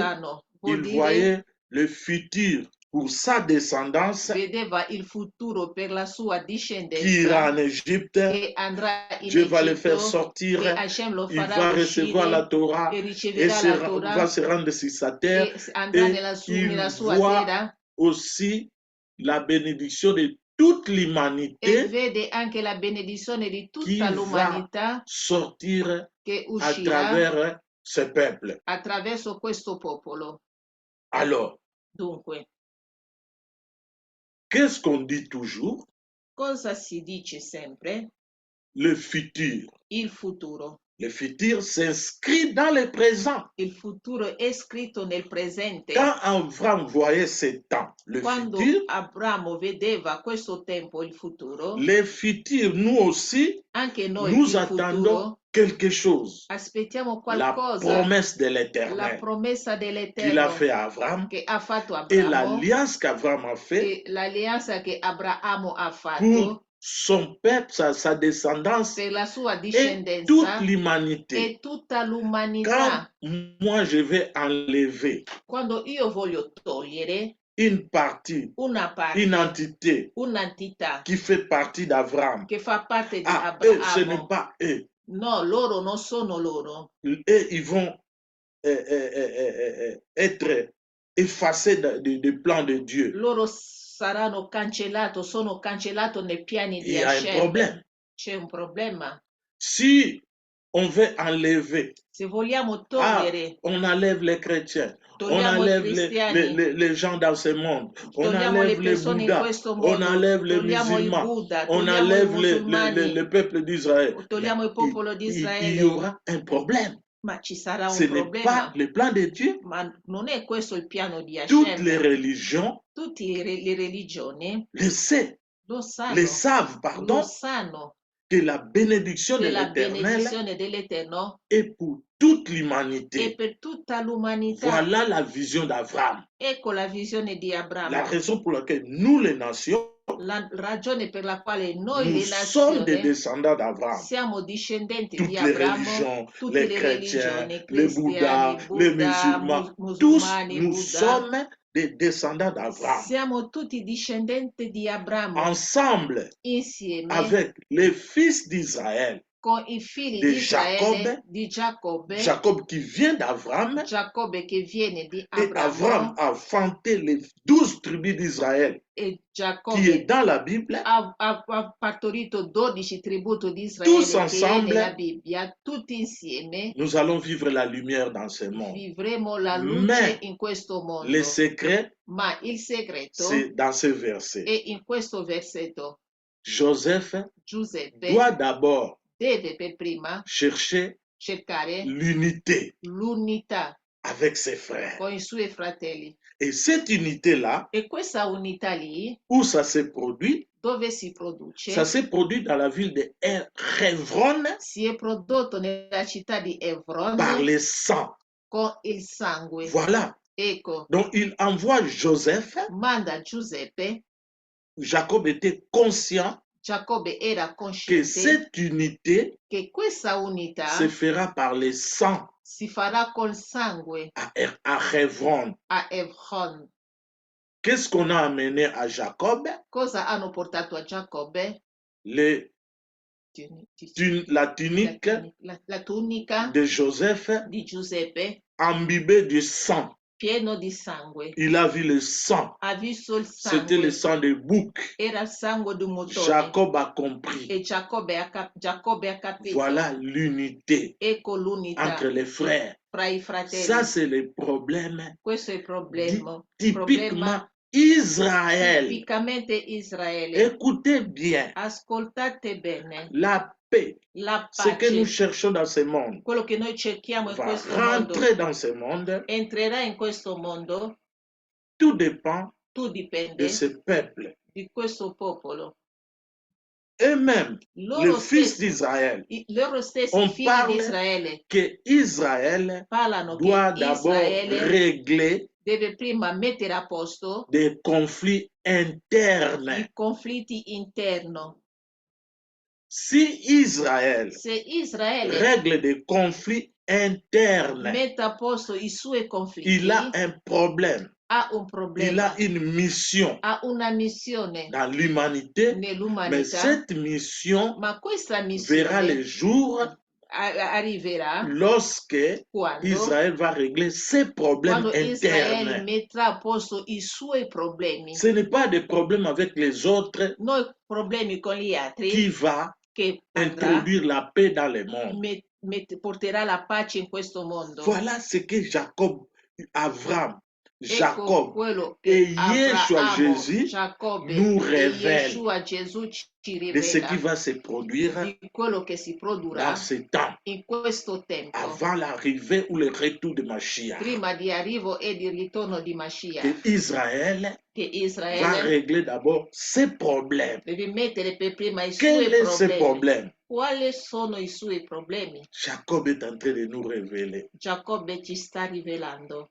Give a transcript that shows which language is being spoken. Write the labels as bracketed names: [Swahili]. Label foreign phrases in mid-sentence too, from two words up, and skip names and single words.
[Italian] lontano. Vuol il dire, [French] voyait le futur pour sa descendance [Italian] vedeva il futuro per la sua [French] qui ira [Italian] discendenza [French] en Égypte. [Italian] che andrà in [French] Dieu va le faire [Italian] Egitto, [French] sortir, [Italian] che Hashem lo il farà [French] va recevoir la [Italian] uscire [French] Torah [Italian] e [French] et [Italian] riceverà la [French] va [Italian] Torah [French] se rendre sur sa terre, [Italian] e andrà [French] et [Italian] nella [French] il [Italian] sua [French] voit [Italian] terra [French] aussi la bénédiction de toute [Italian] e [French] l'humanité [Italian] vede anche la benedizione di [French] qui [Italian] tutta [French] va [Italian] l'umanità [French] sortir [Italian] che [French] à [Italian] uscirà [French] travers ce peuple. [Italian] attraverso questo popolo. [French] Alors, [Italian] Dunque, [French] qu'est-ce qu'on dit toujours? [Italian] cosa si dice sempre? [French] Le futur. [Italian] Il futuro. [French] Le futur s'inscrit dans le présent. [Italian] Il futuro è scritto nel presente. [French] Quand Abraham voyait ce temps, le [Italian] Quando [French] futur, [Italian] Abramo vedeva questo tempo, il futuro, [French] le futur, nous aussi, [Italian] anche noi [French] nous [Italian] il [French] attendons [Italian] futuro [French] quelque chose. [Italian] aspettiamo [French] La [Italian] qualcosa, [French] promesse de [Italian] la [French] l'Éternel [Italian] promessa [French] qu'il a [Italian] dell'Eterno [French] fait à Abraham [Italian] che ha fatto [French] et [Italian] Abramo [French] l'alliance qu'Abraham a fait [Italian] e l'alleanza che Abramo ha [French] pour [Italian] fatto [French] son peuple, sa descendance [Italian] per la sua [French] et toute [Italian] discendenza [French] l'humanité. [Italian] e tutta [French] Quand [Italian] l'umanità. [French] moi je vais enlever [Italian] Quando io voglio togliere [French] une partie, [Italian] una [French] une [Italian] parte, [French] entité [Italian] un'entità [French] qui fait partie d'Abraham, [Italian] che fa parte di [French] ah, eux, ce n'est [Italian] Abramo, [French] pas eux. [Italian] no, loro non sono loro. [French] Eux, ils vont être effacés du plan de Dieu. [Italian] Loro saranno cancellato, sono cancellato nei piani [French] Il [Italian] di [French] y a un [Italian] Hashem. [French] problème. [Italian] C'è un problema. [French] Si on veut enlever, [Italian] Se vogliamo togliere, [French] on enlève les chrétiens, on [Italian] togliamo i [French] enlève [Italian] cristiani, [French] les gens dans ce monde, on [Italian] togliamo le [French] enlève les [Italian] persone in [French] Bouddhas, [Italian] questo [French] on [Italian] mondo, [French] enlève les [Italian] togliamo i [French] musulmans, [Italian] Buddha, [French] on [Italian] togliamo i [French] enlève [Italian] musulmani, [French] le peuple d'Israël. [Italian] togliamo il popolo di [French] Il y [Italian] Israele, [French] aura un problème. [Italian] ma ci sarà [French] Ce [Italian] un [French] n'est pas [Italian] problema. [French] le plan de Dieu. [Italian] Ma non è questo il piano di [French] Toutes les [Italian] Hashem. [French] religions [Italian] Tutte le religioni [French] le [Italian] lo [French] savent, pardon, [Italian] sanno [French] que la bénédiction de [Italian] che la [French] l'Éternel [Italian] benedizione dell'Eterno [French] est pour toute [Italian] è [French] l'humanité. [Italian] per tutta l'umanità. [French] Voilà la vision d'Abraham. [Italian] Ecco la visione di [French] La [Italian] Abramo. [French] raison pour laquelle nous, les nations, [Italian] La ragione per la quale noi [French] nous [Italian] le [French] sommes des [Italian] nazioni [French] descendants d'Abraham. [Italian] siamo discendenti di [French] Toutes les [Italian] Abramo, [French] religions, [Italian] tutte [French] les [Italian] le [French] chrétiens, [Italian] religioni, [French] les [Italian] cristiani, [French] Bouddhas, les [Italian] Buddha, [French] musulmans, tous [Italian] musulmani, [French] nous [Italian] Buddha, [French] sommes des descendants d'Abraham. [Italian] siamo tutti discendenti di Abramo, [French] Ensemble [Italian] insieme [French] avec les fils d'Israël, [Italian] con i figli [French] de [Italian] di Israele, [French] Jacob, [Italian] di Giacobbe, [French] Jacob qui vient d'Abraham, [Italian] Giacobbe che viene di [French] et Abraham [Italian] Abramo, [French] a vanté les 12 tribus d'Israël [Italian] e [French] qui est [Italian] Giacobbe [French] dans la Bible. [Italian] ha partorito 12 tributi di [French] Tous [Italian] Israele che è nella [French] ensemble, [Italian] Bibbia, tutti insieme [French] nous allons vivre la lumière dans ce monde. [Italian] vivremo la luce [French] Mais [Italian] in questo mondo. [French] le secret, [Italian] Ma il segreto [French] c'est dans ce verset. [Italian] è in questo versetto. [French] Joseph [Italian] Giuseppe [French] doit d'abord [Italian] deve per prima [French] chercher [Italian] cercare [French] l'unité [Italian] l'unità [French] avec ses frères. [Italian] con i suoi fratelli. [French] Et cette unité-là, [Italian] E questa unità lì, [French] où ça se produit, [Italian] dove si produce? [French] ça se produit dans la ville de Hebron [Italian] Si è prodotto nella città di Hebron [French] par le sang. [Italian] con il sangue. [French] Voilà. [Italian] Ecco, [French] Donc il envoie Joseph. [Italian] manda Giuseppe. [French] Jacob était conscient [Italian] Giacobbe era [French] que [Italian] cosciente [French] cette unité [Italian] che questa unità [French] se fera par le sang [Italian] si farà col sangue [French] à Hebron. [Italian] a Hebron. [French] Qu'est-ce qu'on a amené à Jacob? [Italian] Cosa hanno portato a Giacobbe? [French] La tunique [Italian] la tunica [French] de Joseph [Italian] di Giuseppe [French] imbibée du sang. [Italian] pieno di sangue. [French] Il a vu le sang. [Italian] Ha visto il [French] C'était le [Italian] sangue. [French] sang de bouc. [Italian] Era il sangue di un motone. [French] Jacob a compris. [Italian] E Giacobbe ha capito. [French] Voilà l'unité [Italian] Ecco l'unità [French] entre les frères. [Italian] fra i fratelli. [French] Ça, c'est le problème. [Italian] Questo è il problema. [French] Typiquement Israël. [Italian] Tipicamente Israele. [French] Écoutez bien. [Italian] Ascoltate bene. [French] La paix. [Italian] La [French] Ce que nous [Italian] pace. [French] cherchons dans ce monde [Italian] Quello che noi cerchiamo in [French] va [Italian] questo [French] rentrer [Italian] mondo [French] dans ce monde. [Italian] entrerà in questo mondo. [French] Tout dépend [Italian] Tutto dipende [French] de ce peuple. [Italian] di questo popolo. [French] Et même [Italian] Loro [French] le fils d'Israël. [Italian] Loro stessi [French] On [Italian] figli [French] parle [Italian] di Israele [French] que Israël [Italian] parlano [French] doit [Italian] che [French] d'abord [Italian] Israele [French] régler [Italian] deve prima mettere a posto [French] des conflits internes. [Italian] i conflitti interni. [French] Si Israël [Italian] Se Israele [French] règle des conflits interne. [Italian] metta a posto i suoi conflitti, [French] Il a un problème. [Italian] ha un [French] Il [Italian] problema, [French] a [Italian] une mission [French] ha una missione [Italian] dans l'humanité, mais [French] nell'umanità, [Italian] cette mission [French] ma questa [Italian] verra [French] missione [Italian] le jour [French] arriverà [Italian] lorsque Israël va régler ses problèmes [French] quando Israele [Italian] internes. [French] metterà a posto i suoi problemi, [Italian] Ce n'est pas des problèmes avec les autres [French] non i problemi con gli [Italian] qui [French] altri, [Italian] va [French] che andrà, [Italian] introduire la paix dans le monde. [French] porterà la pace in questo mondo. [Italian] Voilà ce que Jacob, Avram, [French] Ecco [Italian] Jacob [French] quello [Italian] et [French] che [Italian] Yeshua [French] Abramo, [Italian] Jésus [French] Giacobbe [Italian] nous [French] e [Italian] révèlent [French] Yeshua Gesù ci [Italian] de ce qui [French] rivela [Italian] va se produire [French] di quello che si [Italian] dans [French] produrrà [Italian] ce temps, [French] in questo tempo, [Italian] avant l'arrivée ou le retour de Mashiach. [French] prima di arrivo e di ritorno di [Italian] Que [French] Mashiach, [Italian] Israël [French] che [Italian] va [French] Israele [Italian] régler d'abord ses problèmes. [French] deve mettere per prima i [Italian] Quel [French] suoi [Italian] est ce [French] problemi. [Italian] problème? [French] Quali sono i suoi problemi? [Italian] Jacob est en train de nous révéler [French] Giacobbe ci sta rivelando